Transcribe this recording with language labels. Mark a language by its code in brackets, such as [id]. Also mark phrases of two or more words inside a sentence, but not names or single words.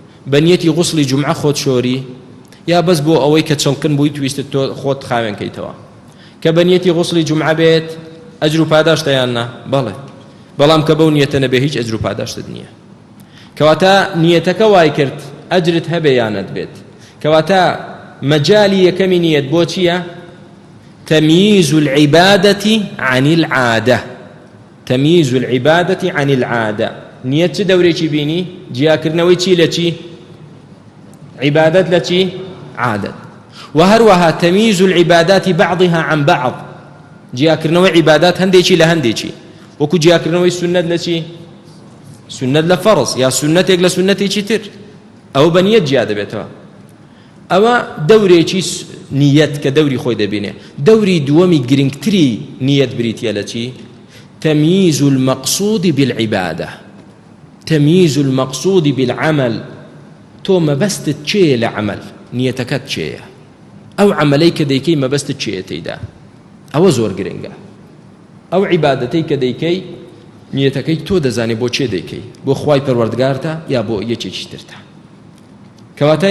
[ckb] بەنیەتی غوسڵی جومعە خۆت شۆری یا بەس بۆ ئەوەی کە چڵکن بووی تویستت تۆ خۆت خاوێنکەیتەوە کە بەنیەتی غوسڵی جومعە بێت ئەجر و پاداشتە یان نا بەڵێ بەڵام کە بەو نیەتە نەبێ هیچ ئەجر و پاداشتت نییە کەواتە نیەتەکە وای کرد ئەجرت هەبێ یانت بێت کەواتە مەجالی یەکەمی نیەت بۆ چییە [ar] تمييز العبادة عن العادة تمييز العبادة عن العادة [ckb] نية چه دوري چی بینی جیاکردنەوەی چی لە چی عبادت لە چی عادت وهروها [ar] تمييز العبادات بعضها عن بعض [ckb] جیاکردنەوەی عبادات هەندێکی لە هەندێکی وەکو جیاکردنەوەی سنت لە چی سنت لە فەرض یا سنتێک لە سنتێکی تر ئەو بە نیەت جیا دەبێتەوە ئەوە دەورێکی نیەت کە دەوری خۆی دەبینێ دەوری دووەمی گرنگتری نیەت بریتیە لە چی [ar] تمييز المقصود بالعبادة تمييز المقصود بالعمل [ckb] تۆ مەبەستت چێە لە عمل نیەتەکەت چێیە ئەو عملەی کە دەیکەی مەبەستت چێە تێیدا ئەوە زۆر گرنگە ئەو عیبادەتەی کە دەیکەی نیەتەکەی تۆ دەزانێ بۆ چێ دەیکەی بۆ خوای پەروەردگارتە یا بۆ یەکێکی ترتە کەواتە